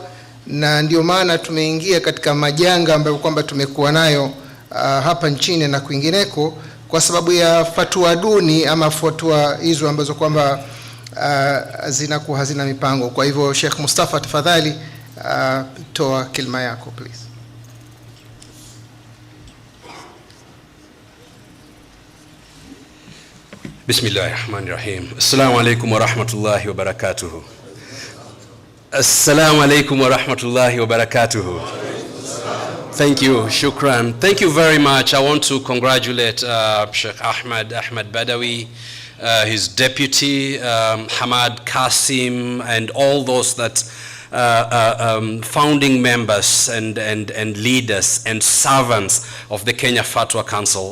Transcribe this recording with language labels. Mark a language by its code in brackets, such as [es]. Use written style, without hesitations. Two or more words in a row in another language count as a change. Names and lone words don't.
[sw] Na ndio maana tumeingia katika majanga ambayo kwamba tumekuwa nayo hapa nchini na kwingineko kwa sababu ya fatwa duni ama fatwa hizo ambazo kwamba zinakuwa hazina mipango. Kwa hivyo Sheikh Mustafa, tafadhali toa kilima yako please. [ar] بسم الله الرحمن الرحيم. السلام عليكم ورحمة الله وبركاته. السلام عليكم ورحمة الله وبركاته. Assalamu alaikum wa rahmatullahi wa barakatuhu. [en] Thank you, shukran. Thank you very much. I want to congratulate Sheikh Ahmad Badawy, his deputy, Hamad Qasim, and all those that founding members and leaders and servants of the Kenya Fatwa Council.